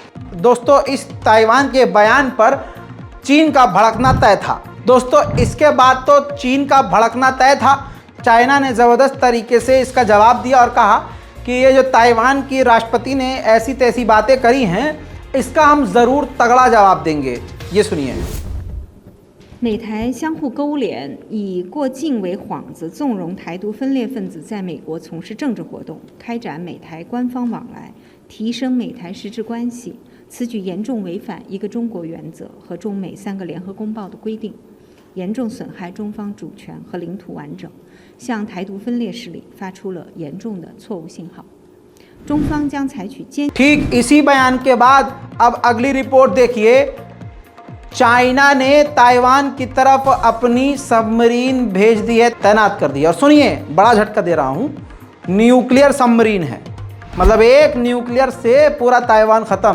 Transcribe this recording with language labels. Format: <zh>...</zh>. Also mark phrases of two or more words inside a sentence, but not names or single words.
<hi>दोस्तों, इस ताइवान के बयान पर चीन का भड़कना तय था। दोस्तों, इसके बाद तो चीन का भड़कना तय था। चाइना ने ज़बरदस्त तरीके से इसका जवाब दिया और कहा कि ये जो ताइवान की राष्ट्रपति ने ऐसी तैसी बातें करी हैं, इसका हम ज़रूर तगड़ा जवाब देंगे। ये सुनिए।</hi> <zh>美台相互勾连，以过境为幌子，纵容台独分裂分子在美国从事政治活动，开展美台官方往来，提升美台实质关系。此举严重违反一个中国原则和中美3个联合公报的规定，严重损害中方主权和领土完整，向台独分裂势力发出了严重的错误信号。中方将采取坚。</zh> <hi>ठीक इसी बयान के बाद अब अगली रिपोर्ट देखिए। चाइना ने ताइवान की तरफ अपनी सबमरीन भेज दी है, तैनात कर दी है। और सुनिए, बड़ा झटका दे रहा हूं, न्यूक्लियर सबमरीन है, मतलब एक न्यूक्लियर से पूरा ताइवान ख़त्म।</hi>